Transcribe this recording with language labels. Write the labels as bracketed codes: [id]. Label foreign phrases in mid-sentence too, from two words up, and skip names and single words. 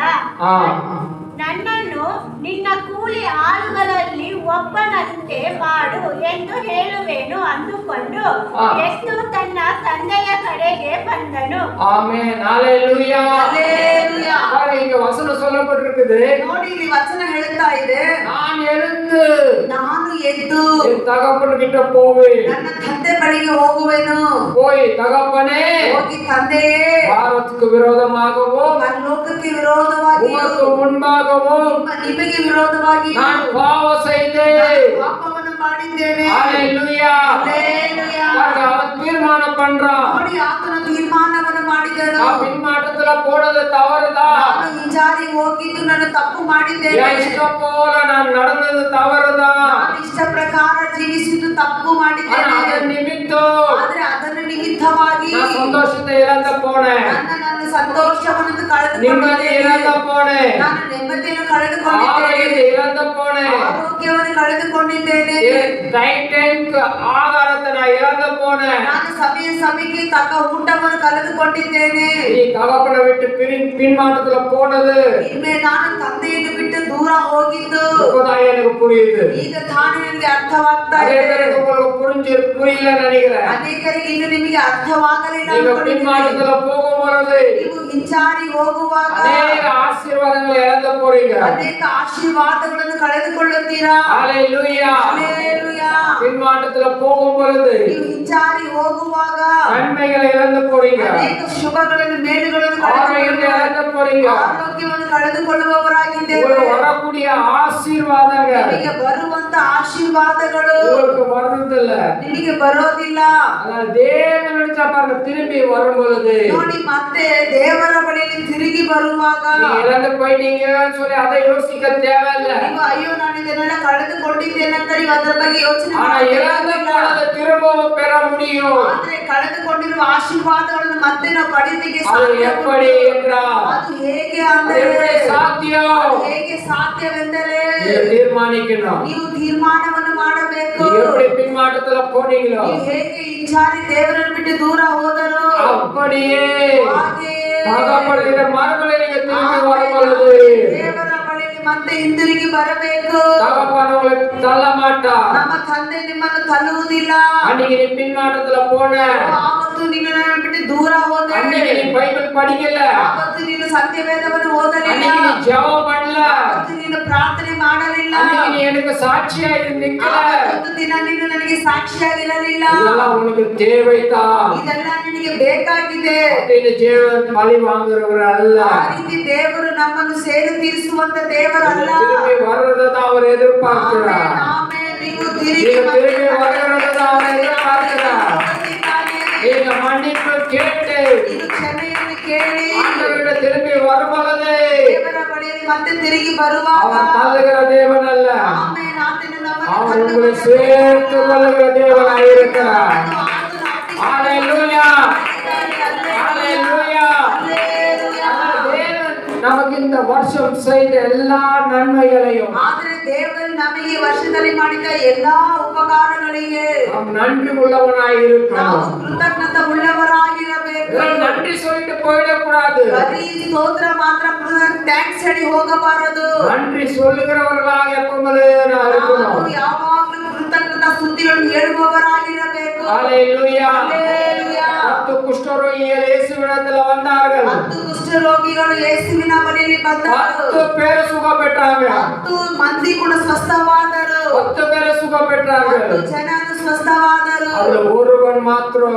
[kn] ಆ. ನನ್ನನ್ನು ನಿನ್ನ ಕೂಲಿ ಆಳುಗಳಲ್ಲಿ ಒಬ್ಬನಂತೆ ಮಾಡು ಎಂದು ಹೇಳುವೆನು ಅಂದುಕೊಂಡು ಆ. ಎದ್ದು ತನ್ನ ತಂದೆಯ ಕಡೆಗೆ ಬಂದನು. [ta] ஆமென். ஹalleluya. [kn] ಹಲ್ಲೆಲೂಯಾ. [ta] பாருங்க, இங்க வசனம் சொல்லப்பட்டிருக்குது. [kn] ನೋಡಿ ಇಲ್ಲಿ ವಚನ ಹೇಳ್ತಾ ಇದೆ, [ta] நான் எழுந்து [kn] ನಾನು ಎದ್ದು [ta] என் தகப்பன் கிட்ட போவேன். [kn] ನನ್ನ ತಂದೆ ಬಳಿಗೆ ಹೋಗುವೆನು. [ta] போய் தகப்பனே [kn] ಹೋಗಿ ತಂದೆಯೇ [ta] பாரத்துக்கு விரோதமாகவும் [kn] ಪರಲೋಕಕ್ಕೆ ವಿರೋಧವಾಗಿ [ta] உமக்கு முன்பாகவும் [kn] ನಿಮಗೆ ವಿರೋಧವಾಗಿ [ta] நான் பாவம் செய்தேன். [kn] ಪಾಪವನ್ನು ಮಾಡಿದ್ದೇನೆ. [ta] ஹalleluya. [kn] ಹಲ್ಲೆಲೂಯಾ. [ta] பாருங்க, அவன் தீர்மானம் பண்றான். [kn] ನೋಡಿ ಆತನ ತೀರ್ಮಾನವನ್ನು ಮಾಡಿದನು. [ta] நான் பின்மாற்றத்துல போனது தவறுதான். [kn] ನಾನು ಹಿಂಜಾರಿ ಹೋಗಿದ್ದು ನಾನು ತಪ್ಪು ಮಾಡಿದ್ದೇನೆ. [ta] என் இஷ்டம் போல நான் நடந்தது தவறுதான். [kn] ನಾನು ಇಷ್ಟ ಪ್ರಕಾರ ಜೀವಿಸಿದ್ದು ತಪ್ಪು [ta] ஆனா [kn] ಮಾಡಿದ್ದೇನೆ. [ta] அதன் நிமித்தம் [kn] ಆದ್ರೆ ಅದರ ನಿಮಿತ್ತವಾಗಿ [ta] நான் சந்தோஷத்தை இழந்து போனேன். [kn] ನನ್ನ ಸಂತೋಷವನ್ನು [ta] நிம்மதி இழந்து [kn] ಕಳೆದುಕೊಂಡಿದ್ದೇನೆ. [ta] போனேன். [kn] ನಾನು ನೆಮ್ಮದಿಯನ್ನು ಕಳೆದುಕೊಂಡಿದ್ದೇನೆ. [ta] ஆரோக்கியத்தை இழந்து போனேன். [kn] ಆರೋಗ್ಯವನ್ನು ಕಳೆದುಕೊಂಡಿದ್ದೇನೆ. [en] right time [ta] ஆகாரத்தை நான் இழந்து போனேன். [kn] ನಾನು ಸಮಯಕ್ಕೆ ತಕ್ಕ ಊಟವನ್ನು ಕಳೆದುಕೊಂಡಿದ್ದೇನೆ. [ta] நீ தகப்பனை விட்டு பின்மாற்றத்துல போனது [kn] ಇನ್ಮೇ ನಾನು ತಂದೆಯನ್ನು ಬಿಟ್ಟು ದೂರ ಹೋಗಿದ್ದು [ta] இப்பதான் எனக்கு புரியுது. [kn] ಈಗ ತಾನೇ ನನಗೆ ಅರ್ಥವಾಗ್ತಾ [ta] நிறைய [kn] ಇದೆ. [ta] பேருக்கு உங்களுக்கு புரியல நினைக்கிறேன். [kn] ಅನೇಕರಿಗೆ ಇನ್ನು ನಿಮಗೆ ಅರ್ಥವಾಗಲಿಲ್ಲ [ta] நீங்க [kn] ಅನ್ಕೊಂಡಿದ್ದೀನಿ. [ta] பின்மாற்றத்துல போகும்போது [kn] ನೀವು ಹಿಂಜಾರಿ ಹೋಗುವಾಗ [ta] அநேக ஆசீர்வாதங்களை இழந்து போறீங்க. [kn] ಅನೇಕ ಆಶೀರ್ವಾದಗಳನ್ನು ಕಳೆದುಕೊಳ್ಳುತ್ತೀರಾ. [ta] ஹalleluya. [kn] ಹಲ್ಲೆಲೂಯಾ. [ta] பின்மாற்றத்துல போகும்போது [kn] ನೀವು ಹಿಂಜಾರಿ ಹೋಗುವಾಗ [ta] நன்மைகளை இழந்து போறீங்க. [kn] ಅನೇಕ ಶುಭಗಳನ್ನು ಮೇಲುಗಳನ್ನು [ta] ஆரோக்கியத்தை இழந்து போறீங்க. [kn] ಆರೋಗ್ಯವನ್ನು ಕಳೆದುಕೊಳ್ಳುವವರಾಗಿದ್ದೇವೆ. [ta] உங்களுக்கு வரக்கூடிய ஆசீர்வாதங்கள் [kn] ನಿಮಗೆ ಬರುವಂತ ಆಶೀರ್ವಾದಗಳು [ta] உங்களுக்கு வர்றதில்ல. [kn] ನಿಮಗೆ ಬರೋದಿಲ್ಲ. [ta] அதான் தேவன் நினைச்சா பாருங்க, திரும்பி வரும்பொழுது [kn] ನೋಡಿ ಮತ್ತೆ ದೇವರ ಬಳಿಯಲ್ಲಿ ತಿರುಗಿ ಬರುವಾಗ [ta] நீங்க இழந்து போயிட்டீங்கன்னு சொல்லி அதை யோசிக்க தேவையில்ல. [kn] ನೀವು ಅಯ್ಯೋ ನಾನು ಇದನ್ನೆಲ್ಲ ಕಳೆದುಕೊಂಡಿದ್ದೇನೆ ಅಂತ ನೀವು ಅದರ ಬಗ್ಗೆ ಯೋಚನೆ [ta] ஆனா இழந்து [kn] ಮಾಡಬೇಕಾಗಿಲ್ಲ. [ta] போனதை திரும்பவும் பெற முடியும். [kn] ಆದ್ರೆ ಕಳೆದುಕೊಂಡಿರುವ ಆಶೀರ್ವಾದಗಳನ್ನು ಮತ್ತೆ ನಾವು ಪಡೆಯಲಿಕ್ಕೆ [ta] அது [kn] ಸಾಧ್ಯ [ta] எப்படி [kn] ಉಂಟು. [ta] என்றால் [kn] ಅದು ಹೇಗೆ [ta] அது [kn] ಅಂದರೆ [ta] எப்படி சாத்தியம்? [kn] ಅದು ಹೇಗೆ ಸಾಧ್ಯವೆಂದರೆ [ta] நீங்க தீர்மானிக்கணும். [kn] ನೀವು ತೀರ್ಮಾನವನ್ನು ಮಾಡಬೇಕು. [ta] நீங்க எப்படி பின்மாற்றத்துல போனீங்களோ [kn] ನೀವು ಹೇಗೆ ಹಿಂಜಾರಿ ದೇವರನ್ನು ಬಿಟ್ಟು ದೂರ ಹೋದರು [ta] அப்படியே [kn] ಹಾಗೆ [ta] தகப்பனுடைய மறுபடி நீங்க திரும்பி வரும்பொழுது [kn] ದೇವರ ಬಳಿಯಲ್ಲಿ ಮತ್ತೆ ಹಿಂದಿರುಗಿ ಬರಬೇಕು. [ta] தகப்பன் உங்களை தள்ள மாட்டார். [kn] ನಮ್ಮ ತಂದೆ ನಿಮ್ಮನ್ನು ತಳ್ಳುವುದಿಲ್ಲ. [ta] அன்னைக்கு நீ பின்மாற்றத்துல போன, [kn] ಆವತ್ತು ನೀನು ನನ್ನನ್ನು ಬಿಟ್ಟು ದೂರ ಹೋದೆ. [ta] அன்னைக்கு நீ பைபிள் படிக்கல, [kn] ಆವತ್ತು ನೀನು ಸತ್ಯವೇದವನ್ನು ಓದಲಿಲ್ಲ. [ta] அன்னைக்கு நீ ஜெபம் பண்ணல, [kn] ಆವತ್ತು ನೀನು ಪ್ರಾರ್ಥನೆ ಮಾಡಲಿಲ್ಲ. [ta] அன்னைக்கு நீ எனக்கு சாட்சியா நிக்கல. [kn] ಆವತ್ತು ದಿನ ನೀನು ನನಗೆ ಸಾಕ್ಷಿಯಾಗಿರಲಿಲ್ಲ. [ta] இதெல்லாம் உனக்கு தேவைதான். [kn] ಇದೆಲ್ಲ ನಿನಗೆ ಬೇಕಾಗಿದೆ. [ta] அப்படின்னு தேவன் பழி வாங்குறவர் அல்ல. [kn] ಆ ರೀತಿ ದೇವರು ನಮ್ಮನ್ನು ಸೇರು ತೀರಿಸುವಂತ ದೇವರಲ್ಲ. [ta] திரும்பி வர்றதை அவர் எதிர்பார்க்கிறார். [kn] ಆಮೇಲೆ ನೀವು [ta] நீங்க திரும்பி வர்றதை அவர் எதிர்பார்க்கிறார். நீங்க மன்னிப்பு கேட்டு [kn] ಇದು ಕ್ಷಮೆಯನ್ನು ಕೇಳಿ [ta] ஆண்டவரிட திரும்பி வரும்பொழுது [kn] ದೇವರ ಬಳಿಯಲ್ಲಿ ಮತ್ತೆ ತಿರುಗಿ ಬರುವಾಗ [ta] அவர் தள்ளுகிற தேவன் அல்ல, [kn] ಆಮೇಲೆ ಆತನು ನಮ್ಮನ್ನು [ta] அவர் [kn] ತಂದು [ta] உங்களை சேர்த்து கொள்ளுகிற தேவனாக இருக்கிறார். ஹalleluya. ஹalleluya. தேவன் நமக்கு இந்த வருஷம் செய்த எல்லா நன்மைகளையும் [kn] ಆದ್ರೆ ದೇವರು ನಮಗೆ ವರ್ಷದಲ್ಲಿ ಮಾಡಿದ ಎಲ್ಲಾ ಉಪಕಾರಗಳಿಗೆ [ta] நாம் நன்றி உள்ளவனாய் [kn] ನಾವು [ta] இருக்கணும். [kn] ಕೃತಜ್ಞತೆ ಉಳ್ಳವರಾಗಿರಬೇಕು. [ta] வெறும் நன்றி சொல்லிட்டு போயிடக்கூடாது. [kn] ಬರೀ ಸ್ತೋತ್ರ ಮಾತ್ರ ಟ್ಯಾಂಕ್ಸ್ ಹೇಳಿ ಹೋಗಬಾರದು. [ta] நன்றி சொல்லுகிறவர்களாக எப்பொழுது நான் இருக்கணும். [kn] ನಾವು ಯಾವಾಗಲೂ ಕೃತಜ್ಞತಾ ಸ್ತುತಿಗಳನ್ನು ಹೇಳುವವರಾಗಿರಬೇಕು. [ta] ஹalleluya. [kn] ಹಲ್ಲೆಲೂಯಾ. [ta] 10 குஷ்டரோகிகள் இயேசுவிடத்தில் வந்தார்கள். [kn] 10 ಕುಷ್ಠರೋಗಿಗಳು ಯೇಸುವಿನ ಬಳಿಯಲ್ಲಿ ಬಂದರು. [ta] 10 பேர் சுகம் பெற்றாங்க. [kn] 10 ಮಂದಿ ಕೂಡ ಸ್ವಸ್ಥವಾದರು. [ta] 10 பேர் சுகம் பெற்றார்கள். [kn] 10 ಜನರು ಸ್ವಸ್ಥವಾದರು. [ta] அதுல ஒருவன் மாத்திரம்